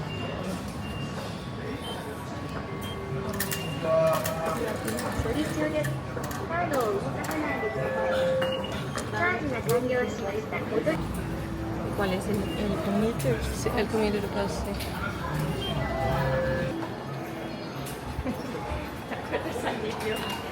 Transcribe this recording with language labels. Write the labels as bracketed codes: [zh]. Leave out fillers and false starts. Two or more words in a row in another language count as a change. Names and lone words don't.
[ja] 処理中です。カードを動かさないでください。チャージが完了しました。 [es] ¿Cuál es el commuter? Sí, el [en] commuter bus, [es] sí. [ja] ですよ。